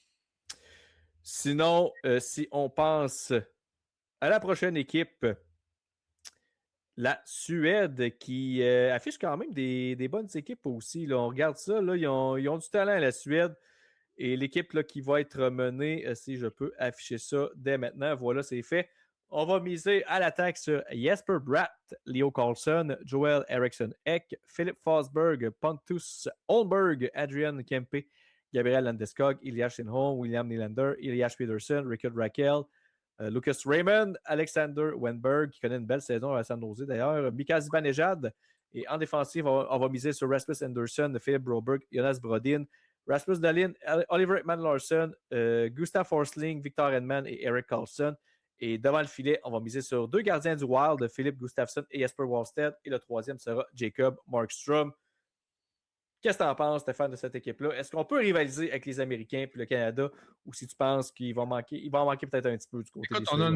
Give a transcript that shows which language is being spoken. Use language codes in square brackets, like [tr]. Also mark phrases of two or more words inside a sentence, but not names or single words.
[fr] Sinon, si on pense à la prochaine équipe, la Suède qui affiche quand même des bonnes équipes aussi. Là. On regarde ça, là, ils ont du talent, la Suède. Et l'équipe là, qui va être menée, si je peux afficher ça dès maintenant, voilà, c'est fait. On va miser à l'attaque sur Jesper Bratt, Leo Carlson, Joel Eriksson Ek, Philippe Forsberg, Pontus Holmberg, Adrian Kempe, Gabriel Landeskog, Elias Lindholm, William Nylander, Elias Peterson, Rickard Rakell, Lucas Raymond, Alexander Wenberg, qui connaît une belle saison à San Jose d'ailleurs, Mika Zibanejad. Et en défensive, on va miser sur Rasmus Anderson, Philippe Broberg, Jonas Brodin, Rasmus Dahlin, Oliver Ekman-Larsson, Gustav Forsling, Victor Hedman et Eric Carlson. Et devant le filet, on va miser sur 2 gardiens du Wild, Philippe Gustafsson et Jesper Wallstedt. Et le troisième sera Jacob Markstrom. Qu'est-ce que tu en penses, Stéphane, de cette équipe-là? Est-ce qu'on peut rivaliser avec les Américains et le Canada, ou si tu penses qu'il va manquer, il va en manquer peut-être un petit peu du côté des Suédois?